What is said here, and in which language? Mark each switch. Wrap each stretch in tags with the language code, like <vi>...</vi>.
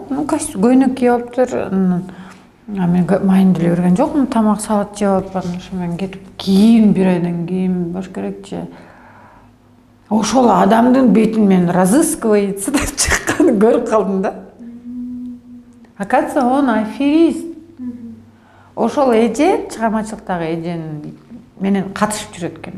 <ky>Көйнөк кийип алыптыр. Мен майын деле көргөн жокмун, тамак салат жеп атпадым. Ошо мен кетип кийин, бир айдан кийин баш керекчи. ошол адамдын бетин мен разыскивается деп чыкканын көрүп калдым да.</ky> <ru>Оказывается, он аферист.</ru> <ky>Ошол эже чыгармачылыктагы эженин менен катышып жүрөт экен.</ky>